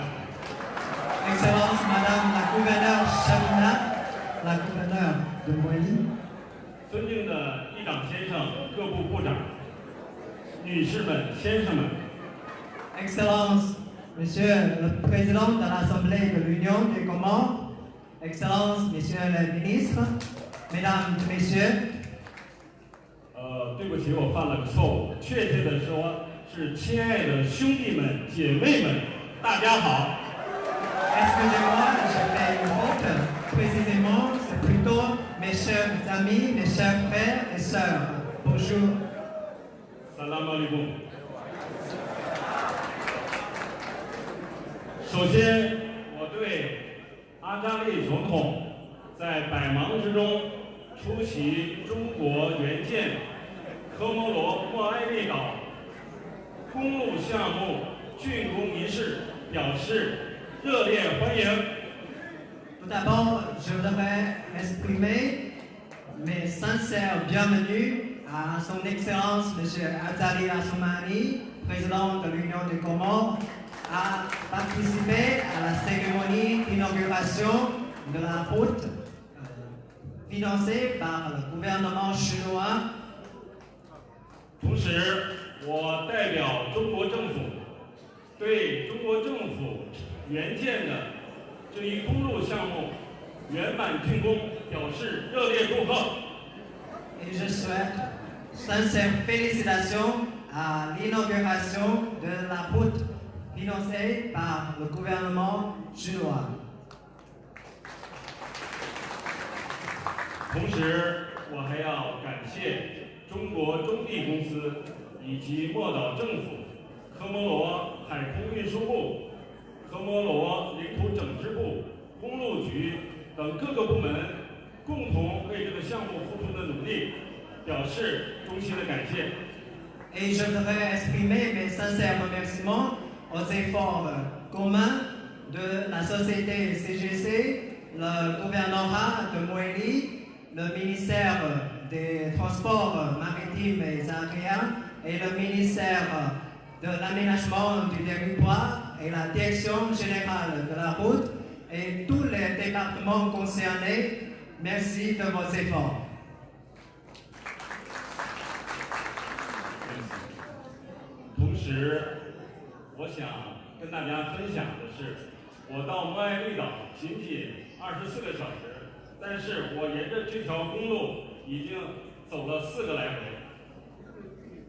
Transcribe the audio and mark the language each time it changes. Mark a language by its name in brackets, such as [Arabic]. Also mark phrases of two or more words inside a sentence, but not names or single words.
[French] Excellence Madame la Gouverneure Chamina, la Gouverneure de Moili. [Chinese] 尊敬的议长先生、各部部长、女士们、先生们， [French] Excellence Monsieur le Président de l'Assemblée de l'Union des Comores, Excellence Monsieur le Ministre, Mesdames et Messieurs. [Chinese] 对不起，我犯了个错误，确切的说是亲爱的兄弟们、姐妹们，大家好。 [French] Excusez-moi, j'ai fait une faute. Précisément, c'est plutôt mes chers amis, mes chers frères et sœurs. Bonjour. [Arabic] سلام عليكم. [Chinese] 首先，我对阿扎利总统在百忙之中出席中国援建科摩罗莫埃利岛公路项目竣工仪式表示热烈欢迎。 [French] Tout d'abord, je voudrais exprimer mes sincères bienvenus à son Excellence M. Azali Assoumani, président de l'Union des Comores, à participer à la cérémonie d'inauguration de la route financée par le gouvernement chinois. [Chinese] 同时，我代表中国政府对中国政府援建的这一公路项目圆满竣工表示热烈祝贺。 [French] Et je souhaite sincères félicitations à l'inauguration de la route financée par le gouvernement chinois. [Chinese] 同时，我还要感谢中国中地公司以及莫岛政府、科摩罗海空运输部、科摩罗领土整治部、公路局等各个部门共同为这个项目付出的努力，表示衷心的感谢。 [French] Et je voudrais exprimer mes sincères remerciements aux efforts communs de la société CGC, le gouvernorat de Moélie, le ministère des Transports maritimes et aériens et le ministère de l'aménagement du territoire et la direction générale de la route et tous les départements concernés. Merci de vos efforts. [Chinese] 同时，我想跟大家分享的是，我到莫埃利岛仅24个小时，但是我沿着这条公路已经走了4个来回。